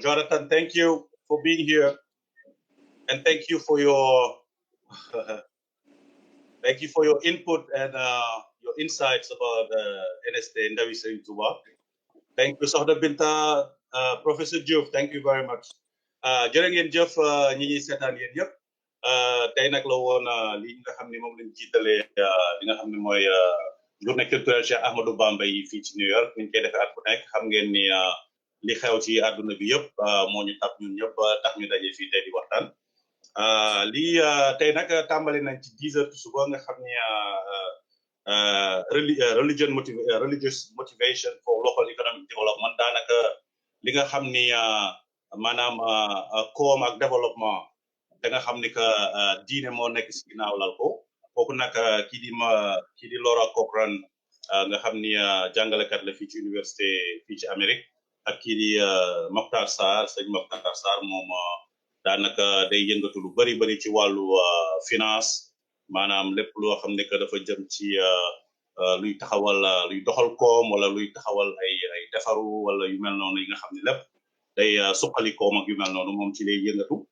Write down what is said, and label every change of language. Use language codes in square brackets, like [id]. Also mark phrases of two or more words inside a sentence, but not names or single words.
[en] Jonathan, thank you for being here. And thank you for your input and your insights about NST and Ndawi Serigne Touba. Thank you, Sohna Binta, Professor Diouf, thank you very much. Jürgen Jeff, [wo] ñi ñi sétane yeen yépp tay nak la won li nga xamni mom lañ jittalé li nga xamni moy [fr] journée culturelle [wo] Cheikh Ahmadou Bamba yi fii ci New York niñ koy defee at bu nekk xam ngeen ni li xew ci àdduna bi yëpp moo ñu tap ñun ñëpp tax ñu daje fii tey di waxtaan lii tey nag tàmbali nañ ci 10 heures suba nga xam ni [en] religious motivation for local economic development [wo] daanaka li nga xam ni maanaam koom ak développement da nga xam ni que diine moo nekk si ginnaaw lal ko kooku nag kii di Laura Cochran nga xam ni jàngalekat la fii ci université fii ci Amérique ak kii di Mokhtar Sarr sëñ Mokhtar Sarr moom daanaka day yëngatu lu bari ci wàllu finance maanaam lépp loo xam ne que dafa jëm ci luy taxawal luy doxal koom wala luy taxawal ay defaru wala yu mel noonu yi nga xam ne lépp day suqali koom ak yu mel noonu moom ci lay yëngatu